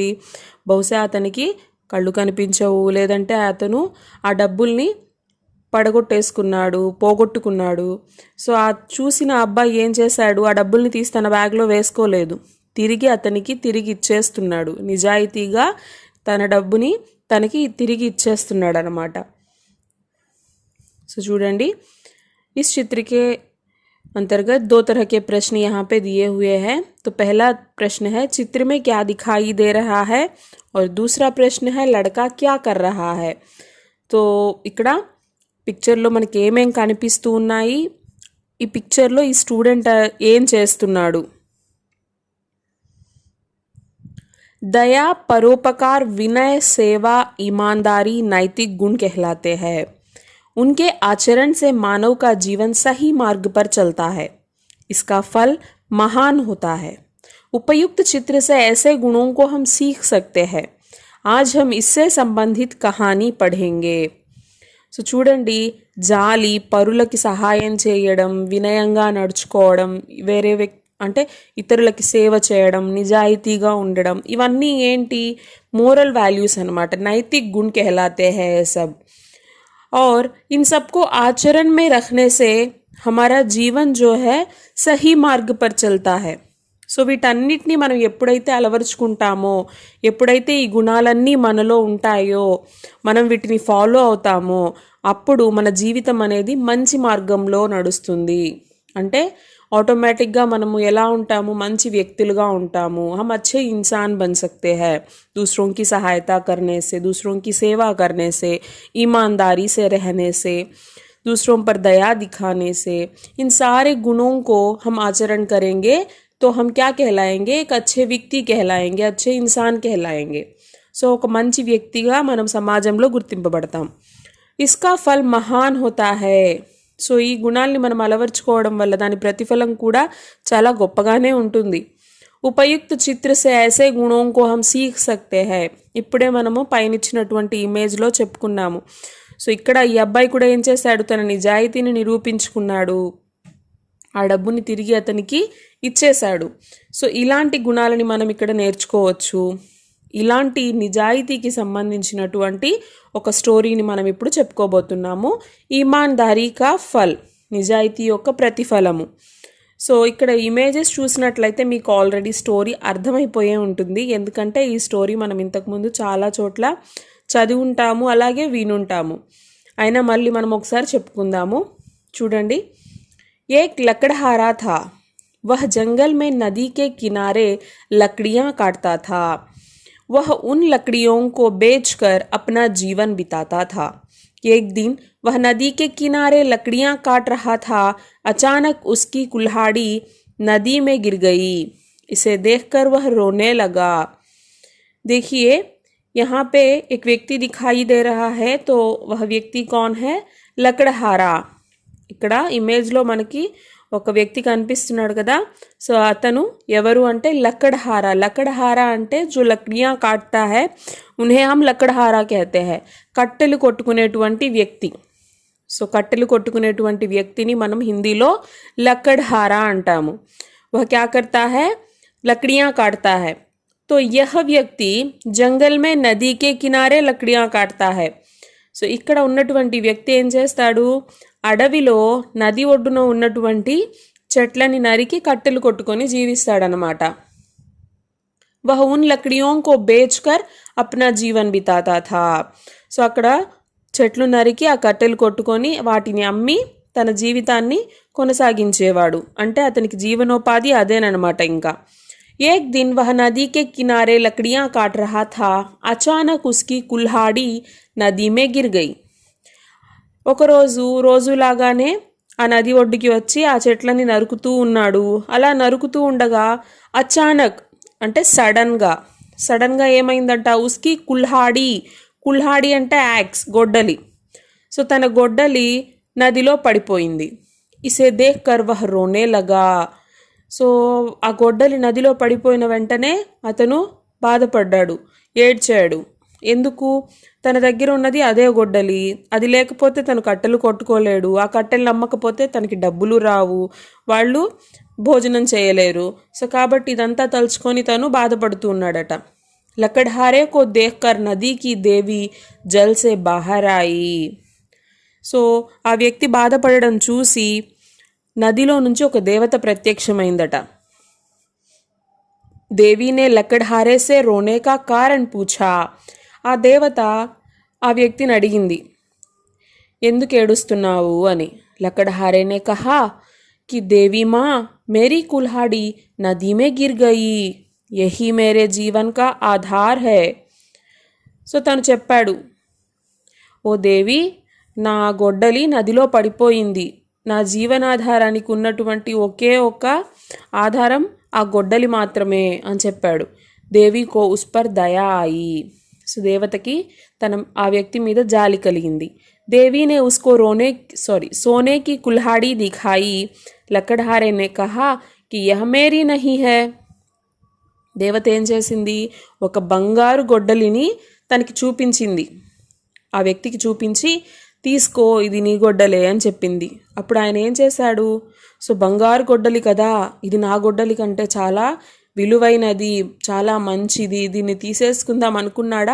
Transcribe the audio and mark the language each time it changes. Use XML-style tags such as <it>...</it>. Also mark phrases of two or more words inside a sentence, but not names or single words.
<te>బహుశా అతనికి కళ్ళు కనిపించవు, లేదంటే అతను ఆ డబ్బుల్ని పడగొట్టేసుకున్నాడు, పోగొట్టుకున్నాడు. సో ఆ చూసిన అబ్బాయి ఏం చేశాడు? ఆ డబ్బుల్ని తీసి తన బ్యాగ్లో వేసుకోలేదు, తిరిగి ఇచ్చేస్తున్నాడు. నిజాయితీగా తన డబ్బుని తనకి తిరిగి ఇచ్చేస్తున్నాడు అన్నమాట. సో చూడండి,</te> <hi>इस चित्र के अंतर्गत 2 तरह के प्रश्न यहाँ पे दिए हुए हैं. तो पहला प्रश्न है चित्र में क्या दिखाई दे रहा है, और दूसरा प्रश्न है लड़का क्या कर रहा है.</hi> <te>तो ఇక్కడ పిక్చర్లో మనకి ఏమేం కనిపిస్తూ ఉన్నాయి? ఈ పిక్చర్లో ఈ స్టూడెంట్ ఏం చేస్తున్నాడు?</te> <hi>दया, परोपकार, विनय, सेवा, ईमानदारी नैतिक गुण कहलाते हैं. उनके आचरण से मानव का जीवन सही मार्ग पर चलता है. इसका फल महान होता है. उपयुक्त चित्र से ऐसे गुणों को हम सीख सकते हैं. आज हम इससे संबंधित कहानी पढ़ेंगे.</hi> <te>సో చూడండి, జాలి, పరులకి సహాయం చేయడం, వినయంగా నడుచుకోవడం, వేరే అంటే ఇతరులకి సేవ చేయడం, నిజాయితీగా ఉండడం, ఇవన్నీ ఏంటి?</te> <en>moral values</en> <hi>అన్నమాట. नैतिक गुण कहलाते हैं ये सब. और इन सबको आचरण में रखने से हमारा जीवन जो है सही मार्ग पर चलता है.</hi> <te>సో వీటన్నిటినీ మనం ఎప్పుడైతే అలవరుచుకుంటామో, ఎప్పుడైతే ఈ గుణాలన్నీ మనలో ఉంటాయో, మనం వీటిని ఫాలో అవుతామో, అప్పుడు మన జీవితం అనేది మంచి మార్గంలో నడుస్తుంది. అంటే ఆటోమేటిక్గా మనము ఎలా ఉంటాము? మంచి వ్యక్తులుగా ఉంటాము.</te> <hi>हम अच्छे इंसान बन सकते हैं दूसरों की सहायता करने से, दूसरों की सेवा करने से, ईमानदारी से रहने से, दूसरों पर दया दिखाने से. इन सारे गुणों को हम आचरण करेंगे तो हम क्या कहलाएंगे? एक अच्छे व्यक्ति कहलाएंगे, अच्छे इंसान कहलाएंगे.</hi> <te>సో ఒక మంచి వ్యక్తిగా మనం సమాజంలో గుర్తింపబడతాం.</te> <hi>इसका फल महान होता है.</hi> <te>సో ఈ గుణాల్ని మనం అలవర్చుకోవడం వల్ల దాని ప్రతిఫలం కూడా చాలా గొప్పగానే ఉంటుంది.</te> <hi>उपयुक्त चित्र से ऐसे गुणों को हम सीख सकते हैं.</hi> <te>ఇప్పుడే మనము పైన ఇచ్చినటువంటి ఇమేజ్లో చెప్పుకున్నాము. సో ఇక్కడ ఈ అబ్బాయి కూడా ఏం చేశాడు? తన నిజాయితీని నిరూపించుకున్నాడు, ఆ డబ్బుని తిరిగి అతనికి ఇచ్చేశాడు. సో ఇలాంటి గుణాలని మనం ఇక్కడ నేర్చుకోవచ్చు. ఇలాంటి నిజాయితీకి సంబంధించినటువంటి ఒక స్టోరీని మనం ఇప్పుడు చెప్పుకోబోతున్నాము.</te> <hi>ईमानदारी का फल,</hi> <te>నిజాయితీ యొక్క ప్రతిఫలము. సో ఇక్కడ ఇమేజెస్ చూసినట్లయితే మీకు ఆల్రెడీ స్టోరీ అర్థమైపోయే ఉంటుంది. ఎందుకంటే ఈ స్టోరీ మనం ఇంతకుముందు చాలా చోట్ల చదివి ఉంటాము, అలాగే వినుంటాము. అయినా మళ్ళీ మనం ఒకసారి చెప్పుకుందాము. చూడండి,</te> <hi>एक लकड़हारा था. वह जंगल में नदी के किनारे लकड़ियां काटता था. वह उन लकड़ियों को बेचकर अपना जीवन बिताता था. एक दिन वह नदी के किनारे लकड़ियां काट रहा था. अचानक उसकी कुल्हाड़ी नदी में गिर गई. इसे देखकर वह रोने लगा. देखिए, यहाँ पे एक व्यक्ति दिखाई दे रहा है. तो वह व्यक्ति कौन है? लकड़हारा.</hi> <te>ఇక్కడ ఇమేజ్లో మనకి ఒక వ్యక్తి కనిపిస్తున్నాడు కదా. సో అతను ఎవరు అంటే లక్కడహారా. లక్కడహారా అంటే</te> <hi>जो लकड़ियाँ काटता है उन्हें हम लकड़हारा कहते हैं.</hi> <te>కట్టెలు కొట్టుకునేటువంటి వ్యక్తి. సో కట్టెలు కొట్టుకునేటువంటి వ్యక్తిని మనం హిందీలో లక్కడహారా అంటాము.</te> <hi>वह क्या करता है, लकड़ियाँ काटता है. तो यह వ్యక్తి जंगल में नदी के किनारे लकड़ियाँ काटता है.</hi> <te>సో ఇక్కడ ఉన్నటువంటి వ్యక్తి ఏం చేస్తాడు, అడవిలో నది ఒడ్డున ఉన్నటువంటి చెట్లని నరికి కట్టెలు కొట్టుకొని జీవిస్తాడనమాట.</te> <hi>वह उन लकड़ियों को बेचकर अपना जीवन बिताता था.</hi> <te>సో అక్కడ చెట్లు నరికి ఆ కట్టెలు కొట్టుకొని వాటిని అమ్మి తన జీవితాన్ని కొనసాగించేవాడు. అంటే అతనికి జీవనోపాధి అదేనమాట.</te> <hi>ఇంకా एक दिन वह नदी के किनारे लकड़ियाँ काट रहा था. अचानक उसकी कुल्हाड़ी नदी में गिर गई.</hi> <te>ఒకరోజు రోజులాగానే ఆ నది ఒడ్డుకి వచ్చి ఆ చెట్లని నరుకుతూ ఉన్నాడు. అలా నరుకుతూ ఉండగా అచానక్ అంటే సడన్గా ఏమైందంట,</te> <hi>उसकी कुल्हाड़ी</hi> <te>అంటే యాక్స్, గొడ్డలి. సో తన గొడ్డలి నదిలో పడిపోయింది.</te> <hi>इसे देख कर वह रोने लगा.</hi> <te>సో ఆ గొడ్డలి నదిలో పడిపోయిన వెంటనే అతను బాధపడ్డాడు, ఏడ్చాడు. ఎందుకు, తన దగ్గర ఉన్నది అదే గొడ్డలి, అది లేకపోతే తను కట్టెలు కొట్టుకోలేడు, ఆ కట్టెలు అమ్మకపోతే తనకి డబ్బులు రావు, వాళ్ళు భోజనం చేయలేరు. సో కాబట్టి ఇదంతా తలుచుకొని తను బాధపడుతూ ఉన్నాడట.</te> <hi>लकड़हारे को देखकर नदी की देवी जल से बाहर आई.</hi> <te>సో ఆ వ్యక్తి బాధపడడం చూసి నదిలో నుంచి ఒక దేవత ప్రత్యక్షమైందట.</te> <hi>देवी ने लकड़हारे से रोने का कारण पूछा.</hi> <te>ఆ దేవత ఆ వ్యక్తిని అడిగింది, ఎందుకు ఏడుస్తున్నావు అని.</te> <hi>लकड़हारे ने कहा कि देवी माँ मेरी कुल्हाड़ी नदी में गिर गई, यही मेरे जीवन का आधार है.</hi> <te>సో తను చెప్పాడు, ఓ దేవి, నా గొడ్డలి నదిలో పడిపోయింది, నా జీవనాధారానికి ఉన్నటువంటి ఒకే ఒక ఆధారం ఆ గొడ్డలి మాత్రమే అని చెప్పాడు.</te> <hi>देवी को उस पर दया आई.</hi> <te>సో దేవతకి ఆ వ్యక్తి మీద జాలి కలిగింది.</te> <hi>देवी ने उसको सोने की कुल्हाड़ी दिखाई. लकड़हारे ने कहा कि यह मेरी नहीं है.</hi> <te>దేవత ఏం చేసింది, ఒక బంగారు గొడ్డలిని తనకి చూపించింది. ఆ వ్యక్తికి చూపించి, తీసుకో, ఇది నీ గొడ్డలే అని చెప్పింది. అప్పుడు ఆయన ఏం చేశాడు, సో బంగారు గొడ్డలి కదా, ఇది నా గొడ్డలి కంటే చాలా విలువైనది, చాలా మంచిది, దీన్ని తీసేసుకుందాం అనుకున్నాడా?</te>